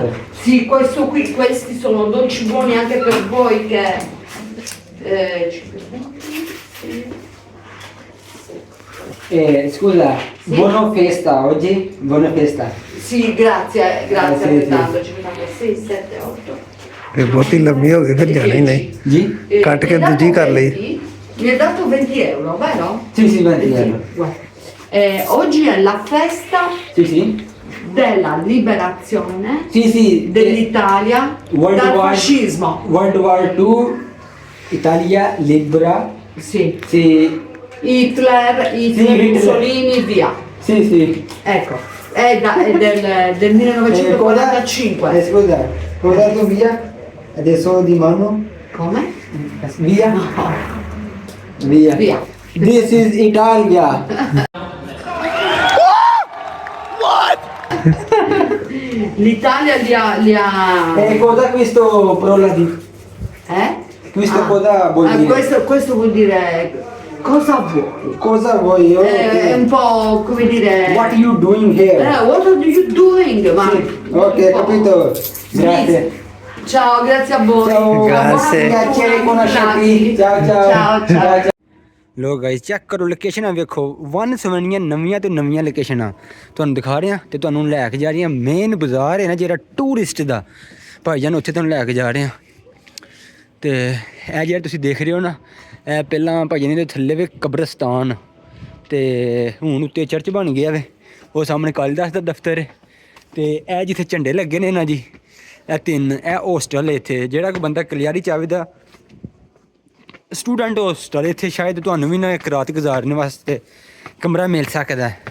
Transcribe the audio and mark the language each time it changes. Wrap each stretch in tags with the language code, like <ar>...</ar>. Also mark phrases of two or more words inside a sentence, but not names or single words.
<it>Sì, questo qui, questi sono dolci buoni anche per voi che... Scusa, buona festa oggi? Buona festa. Sì, grazie, grazie Sì, altrettanto. 56, 7, 8.</it> <pa>ਇਹ ਬਹੁਤੀ ਲੰਮੀ ਹੋ ਗਈ ਫਿਰ ਜਾਣੀ ਨਹੀਂ Ji? ਕੱਟ ਕੇ</pa> <it>Mi ha dato</it> <pa>ਦੂਜੀ ਕਰ ਲਈ</pa> <it>20, mi ha dato 20 euro, vero? Sì, sì, 20 euro. Guarda. Oggi è la festa Sì, sì. della liberazione Sì, sì. dell'Italia World dal War- fascismo.</it> <en>World War II,</en> <it>Italia libera. Sì. Sì, Hitler, Hitler. Mussolini, via. sì, sì. Ecco, è del 1945. Scusa, cosa tu via? Adesso di mano? Come? Via? No, Via. via.</it> <en>This is Italia.</en> <it>L'Italia li ha... Cosa questo parola di... Questo cosa vuol dire? Questo vuol dire cosa vuoi. Cosa vuoi? È un po' come dire...</it> <en>What are you doing here? What are you doing?</en> <it>Ma... Ok, capito. Grazie. Ciao, grazie a voi. Ciao. Grazie. Piacere conoscerti. Ciao, ciao. Ciao, ciao.</it> <pa>ਲੋ ਗਾਇਸ ਚੈੱਕ ਕਰੋ ਲੋਕੇਸ਼ਨਾਂ ਵੇਖੋ ਵਨ ਸਵਨੀਆਂ ਨਵੀਆਂ ਤੋਂ ਨਵੀਆਂ ਲੋਕੇਸ਼ਨਾਂ ਤੁਹਾਨੂੰ ਦਿਖਾ ਰਹੇ ਹਾਂ ਤੇ ਤੁਹਾਨੂੰ ਲੈ ਕੇ ਜਾ ਰਹੀ ਹਾਂ ਮੇਨ ਬਾਜ਼ਾਰ ਹੈ ਨਾ ਜਿਹੜਾ ਟੂਰਿਸਟ ਦਾ ਭਾਈਜਾਨ ਉੱਥੇ ਤੁਹਾਨੂੰ ਲੈ ਕੇ ਜਾ ਰਹੇ ਹਾਂ ਤੇ ਇਹ ਜਿਹੜਾ ਤੁਸੀਂ ਦੇਖ ਰਹੇ ਹੋ ਨਾ ਇਹ ਪਹਿਲਾਂ ਭਾਈਜਾਨ ਦੇ ਥੱਲੇ ਵੇ ਕਬਰਸਤਾਨ ਤੇ ਹੁਣ ਉੱਤੇ ਚਰਚ ਬਣ ਗਿਆ ਵੇ ਉਹ ਸਾਹਮਣੇ ਕਾਲੀਦਾਸ ਦਾ ਦਫ਼ਤਰ ਹੈ ਤੇ ਇਹ ਜਿੱਥੇ ਝੰਡੇ ਲੱਗੇ ਨੇ ਨਾ ਜੀ ਇਹ 3 ਇਹ ਹੋਸਟਲ ਇੱਥੇ ਜਿਹੜਾ ਕੋਈ ਬੰਦਾ ਕਲਿਆਰੀ ਚਾਵੇ ਦਾ</pa> <en>student hostel</en> <pa>ਇੱਥੇ ਸ਼ਾਇਦ ਤੁਹਾਨੂੰ ਵੀ ਨਾ ਇੱਕ ਰਾਤ ਗੁਜ਼ਾਰਨੇ ਵਾਸਤੇ ਕਮਰਾ ਮਿਲ ਸਕਦਾ ਹੈ।</pa>